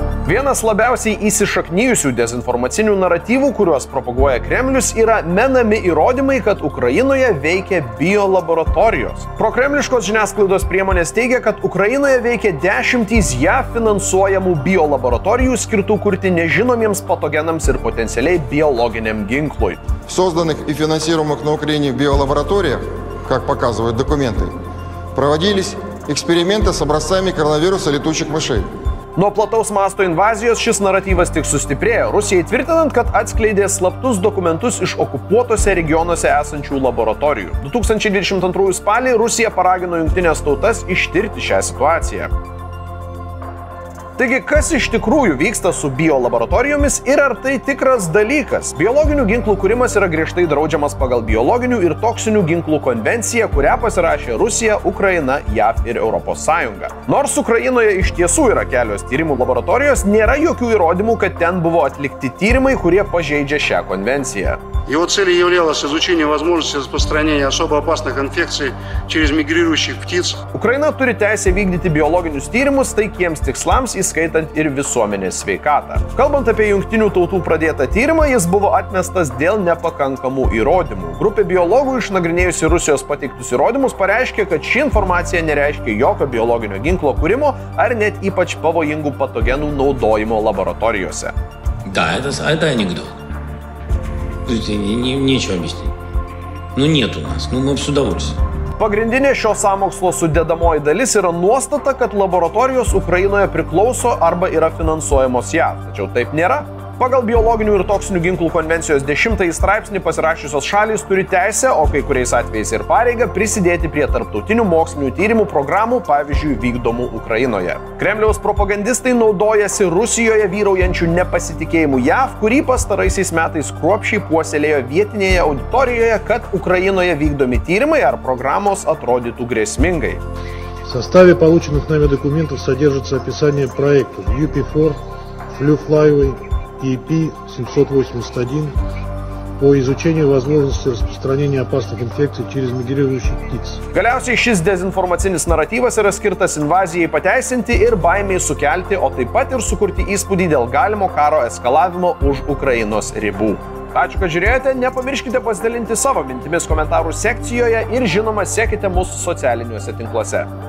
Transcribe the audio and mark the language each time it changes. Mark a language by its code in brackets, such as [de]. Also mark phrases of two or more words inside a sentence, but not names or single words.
[lt] Vienas labiausiai įsišaknyjusių dezinformacinių naratyvų, kuriuos propaguoja Kremlius, yra menami įrodymai, kad Ukrainoje veikia biolaboratorijos. Prokremliškos žiniasklaidos priemonės teigia, kad Ukrainoje veikia dešimtys JAV finansuojamų biolaboratorijų skirtų kurti nežinomiems patogenams ir potencialiai биологiniam ginklui. [ru] Созданных и финансируемых на Украине биолабораториях, как показывают документы, проводились эксперименты с образцами коронавируса летучих мышей. [lt] Nuo plataus masto invazijos šis naratyvas tik sustiprėjo, Rusijai tvirtinant, kad atskleidė slaptus dokumentus iš okupuotose regionuose esančių laboratorijų. 2022 spalį Rusija paragino Jungtines tautas ištirti šią situaciją. Taigi, kas iš tikrųjų vyksta su biolaboratorijomis ir ar tai tikras dalykas? Biologinių ginklų kūrimas yra griežtai draudžiamas pagal biologinių ir toksinių ginklų konvenciją, kurią pasirašė Rusija, Ukraina, JAV ir ES. Nors Ukrainoje iš tiesų yra kelios tyrimų laboratorijos, nėra jokių įrodymų, kad ten buvo atlikti tyrimai, kurie pažeidžia šią konvenciją. [ru] Его целью являлось изучение возможности распространения особо опасных инфекций через мигрирующих птиц. [lt] Ukraina turi teisę vykdyti biologinius tyrimus taikiems tikslams, įskaitant ir visuomenės sveikatą. Kalbant apie Jungtinių tautų pradėtą tyrimą, jis buvo atmestas dėl nepakankamų įrodymų. Grupė biologų išnagrinėjusi Rusijos pateiktus įrodymus pareiškė, kad ši informacija nereiškia jokio biologinio ginklo kūrimo ar net ypač pavojingų patogenų naudojimo laboratorijose. [ru] Да, это анекдот. Нечего объяснить. Нет у нас, мы с удовольствием. [lt] Pagrindinė šio sąmokslo sudedamoji dalis yra nuostata, kad laboratorijos Ukrainoje priklauso arba yra finansuojamos JAV. Tačiau taip nėra. Pagal biologinių ir toksinių ginklų konvencijos 10 straipsnį pasirašiusios šalys turi teisę, o kai kuriais atvejais ir pareigą, prisidėti prie tarptautinių mokslinių tyrimų programų, pavyzdžiui, vykdomų Ukrainoje. Kremliaus propagandistai naudojasi Rusijoje vyraujančių nepasitikėjimų JAV, kurį pastaraisiais metais kruopščiai puoselėjo vietinėje auditorijoje, kad Ukrainoje vykdomi tyrimai ar programos atrodytų grėsmingai. [ru] В составе полученных нами документов содержится описание проектов UP4, Flu-Flyway, EP-781 по изучению возможности распространения опасных инфекций через мигрирующих птиц. [lt] Galiausiai šis dezinformacinis naratyvas yra skirtas invazijai pateisinti ir baimiai sukelti, o taip pat ir sukurti įspūdį dėl galimo karo eskalavimo už Ukrainos ribų. Ačiū, kad žiūrėjote, nepamirškite pasidalinti savo mintimis komentarų sekcijoje ir žinoma, sekite mūsų socialiniuose tinkluose.